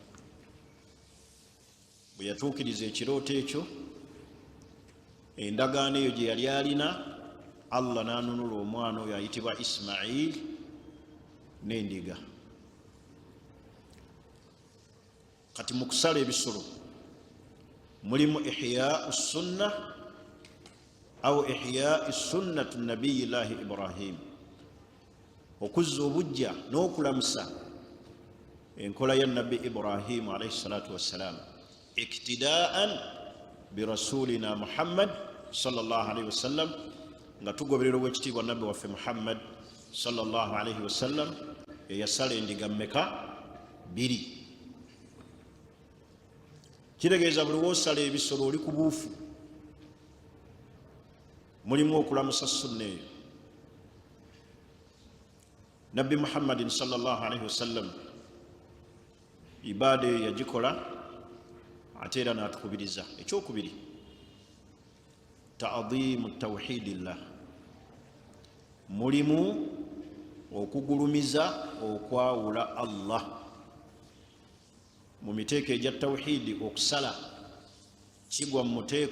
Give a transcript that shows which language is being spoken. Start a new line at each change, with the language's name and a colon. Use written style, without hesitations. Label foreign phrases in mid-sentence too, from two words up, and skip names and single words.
Ganda: bwe yatuukiriza ekirooto ekyo endagaano eyo gye yali alina Allah n'anunula omwana oyo ayitibwa Ismail n'endiga kati mu kusala ebisolo mulimu
Arabic: إحياء سنة أو إحياء سنة نبي الله إبراهيم
Ganda: okuzza obujja n'okulamusa enkola ya nabbi Ibrahim
Arabic: عليه الصلاة والسلام اقتداء برسولنا محمد صلى الله عليه وسلم
Ganda: nga tugoberera obwekitiibwa nabbi waffe Muhammad
Arabic: صلى الله عليه وسلم
Ganda: eyasala endiga mmeka 2 kitegeeza buli woosala ebisolo oli ku buufu mulimu okulamusa sunna eyo nabbi Muhammadin
Arabic: صلى الله عليه وسلم
Ganda: ibaada eyo yagikola ate era n'atukubiriza ekyokubiri
Arabic: تعظيم توحيد الله
Ganda: mulimu okugulumiza okwawula Allah mu miteeko egya tawhidi okusala kigwa mu muteeko